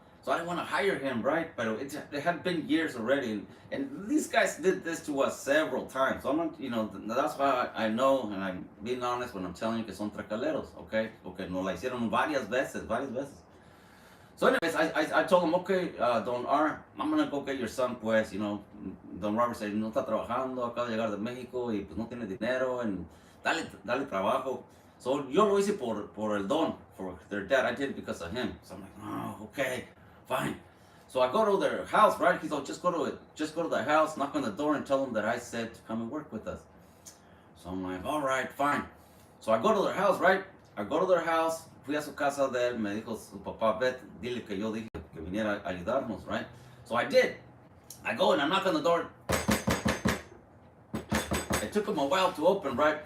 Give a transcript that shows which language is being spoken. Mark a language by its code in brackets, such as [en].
[en] So I didn't want to hire him, right? But it had been years already, and these guys did this to us several times. So I'm not, that's why I know, and I'm being honest when I'm telling you [es] que son tracaleros, [en] okay? [es] Porque nos la hicieron varias veces. [en] So anyways, I told him, okay, Don R, I'm gonna go get your son, [es] pues, [en] Don Robert said, [es] no está trabajando, acaba de llegar de México y pues no tiene dinero, and dale trabajo. [en] So [es] yo lo hice por el Don, [en] for their dad. I did it because of him. So I'm like, oh, okay, fine. So I go to their house, right? He's like, just go to the house, knock on the door, and tell them that I said to come and work with us. So I'm like, all right, fine. So I go to their house, right? [es] Fui a su casa de él, me dijo su papá, vete, dile que yo dije que viniera a ayudarnos, right? [en] So I did. I go and I knock on the door. It took him a while to open, right?